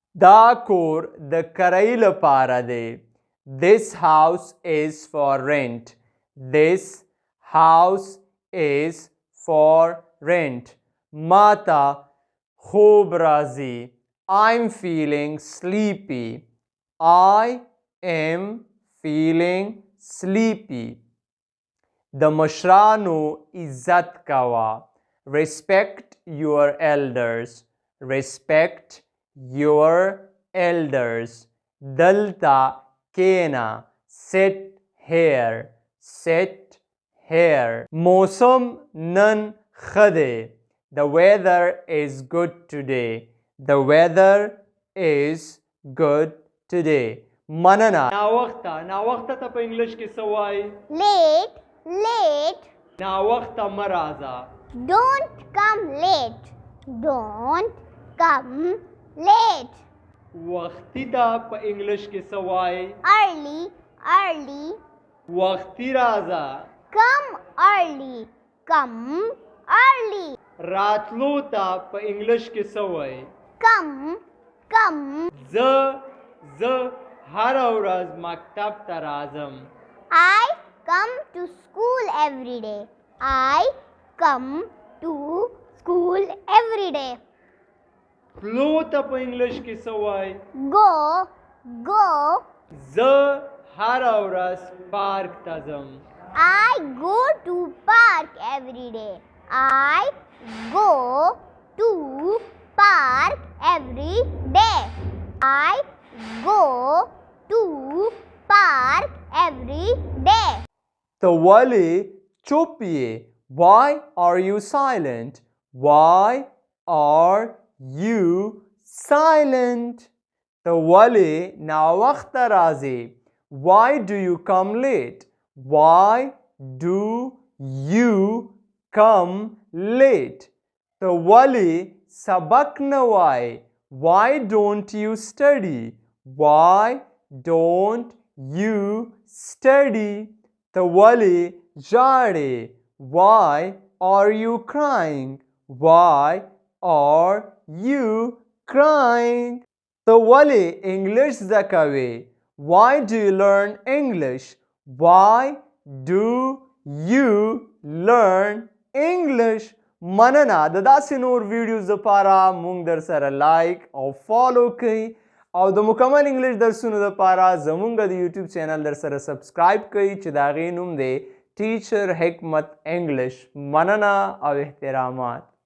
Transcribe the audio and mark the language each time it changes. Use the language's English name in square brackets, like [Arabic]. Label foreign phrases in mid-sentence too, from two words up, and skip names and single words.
[Pashto] دا کور د کرایې لپاره دی. [English] This house is for rent. This house is for rent. [Pashto] ماته خوب راځي. [English] I'm feeling sleepy. I am feeling sleepy. [Pashto] د مشرانو عزت کوه. [English] Respect your elders. Respect your elders. [Pashto] دلته کینا. [English] Sit here. Sit here. [Pashto] موسم نن ښه دی. [English] The weather is good today. The weather is good today. [Pashto] مننه. ناوخته ته په انګلیش کې څه وایي؟ [English] Late, late. [Pashto] ناوخته مه راځه. [English] Don't come late. Don't come late. [Pashto] وختي ته په انګلیش کې څه وایي؟ [English] Early, early. [Pashto] وختي راځه. [English] Come early. Come early. [Pashto] راتلو ته په انګلیش کې څه وایي؟ [English] Come, come. [Pashto] زه هره ورځ مکتب ته راځم. [English] I come to school every day. I come to school every day. [Pashto] تلو ته په انګلیش کې څه وایي؟ [English] Go, go. [Pashto] زه هره ورځ پارک ته ځم. [English] I go to park every day. I go to park every day. I go to park every day. [Pashto] ته ولې چوپ یې؟ [English] Why are you silent? Why are you silent? [Pashto] ته ولې ناوخته راځې؟ [English] Why do you come late? Why do you come late? [Pashto] ته ولې سبق نه وایې؟ [English] Why don't you study? Why don't you study? [Pashto] ته ولې ژاړې؟ [English] Why are you crying? Why are you crying? [Pashto] ته ولې انګلیش زده کوې؟ [English] Why do you learn English? Why do you learn English? [Pashto] مننه. د داسې نور ویډیوز لپاره مونږ در سره لایک او فالو کړئ او د مکمل انګلیش درسونو لپاره زمونږ د یوټیوب چینل در سره سبسکرایب کړئ چې د هغې نوم دی ټیچر حکمت انګلیش. مننه او احترامات.